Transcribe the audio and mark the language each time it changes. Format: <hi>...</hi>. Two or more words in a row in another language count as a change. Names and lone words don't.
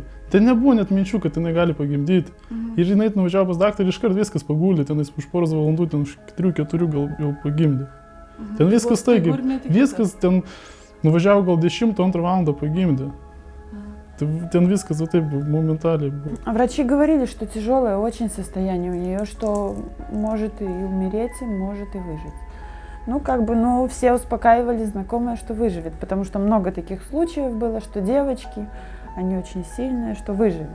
<lt>Tai nebuvo net minčių, kad jinai gali pagimdyti. Ir jinai nuvažiavo pas daktarą ir iškart viskas pagulė, ten už poros valandų, ten už 3-4 gal jau pagimdė. Ten viskas taigi, viskas ten nuvažiavo gal 10-2 valandą pagimdė. Ten viskas вот taip</lt> <ru>моментально было. Врачи говорили, что тяжелое очень состояние у нее, что может и умереть, и может и выжить. Все успокаивали знакомые, что выживет, потому что много таких случаев было, что девочки, они очень сильные, что выживет.</ru>